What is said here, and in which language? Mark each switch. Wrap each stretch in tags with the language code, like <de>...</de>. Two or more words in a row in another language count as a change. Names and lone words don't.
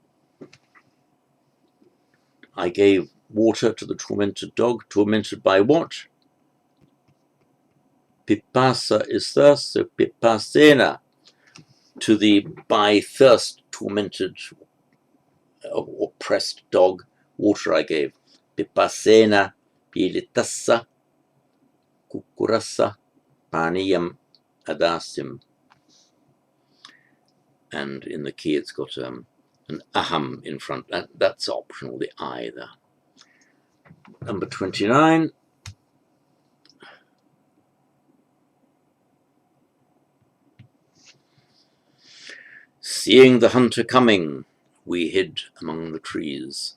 <en>I gave water to the tormented dog. Tormented by what? Pipasa is thirst, so pipasena. To the by thirst tormented or oppressed dog, water I gave.</en> <pi>Pipasena, pilitassa, kukurassa, paniyam, adasim.</pi> <en>And in the key it's got an aham in front. That's optional, the I there. Number 29. Seeing the hunter coming, we hid among the trees.</en>